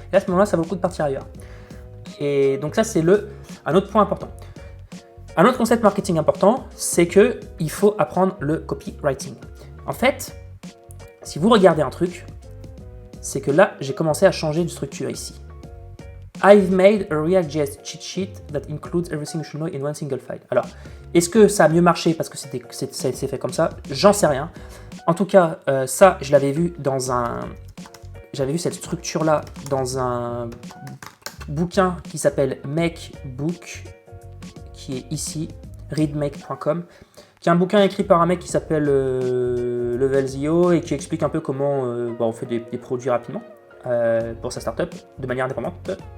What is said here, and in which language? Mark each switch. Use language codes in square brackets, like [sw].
[fr] Et à ce moment-là, ça vaut le coup de partir ailleurs. Et donc ça, c'est un autre point important. Un autre concept marketing important, c'est qu'il faut apprendre le copywriting. En fait, si vous regardez un truc, c'est que là, j'ai commencé à changer de structure ici. [en] I've made a React.js cheat sheet that includes everything you should know in one single file. [fr] Alors, est-ce que ça a mieux marché parce que c'est fait comme ça? J'en sais rien. En tout cas, ça, je l'avais vu j'avais vu cette structure-là dans un bouquin qui s'appelle Make Book, qui est ici, readmake.com, qui est un bouquin écrit par un mec qui s'appelle Levelzio et qui explique un peu comment on fait des produits rapidement pour sa startup de manière indépendante.